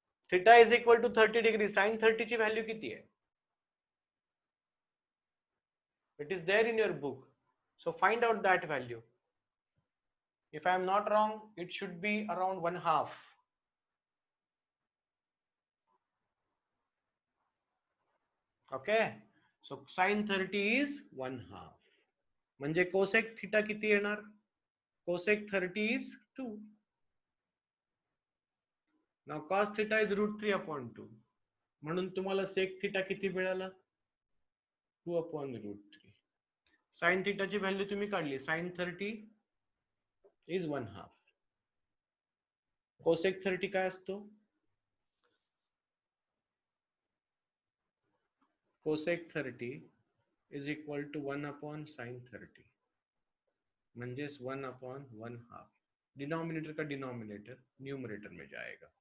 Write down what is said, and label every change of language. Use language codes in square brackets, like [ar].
[en] Theta is equal to 30 degree. [mr] Sign 30 ची value किती आहे? [en] It is there in your book. So find out that value. If I am not wrong it should be around 1/2. Okay. So sine 30 is 1/2. [mr] म्हणजे cosec theta किती येणार? [en] Cosec 30 is 2. Now cos theta is √3/2. [mr] म्हणून तुम्हाला sec theta किती मिळाला? 2/√3. Sign थिटाची value तुम्ही काढली. [en] Sine 30 is 1/2. [mr] Cosec 30 काय असतो? [en] Cosec 30 is equal to 1/sin 30. [mr] म्हणजेच 1/1/2. [hi] डिनोमिनेटर का डिनोमिनेटर न्यूमरेटर में जाएगा.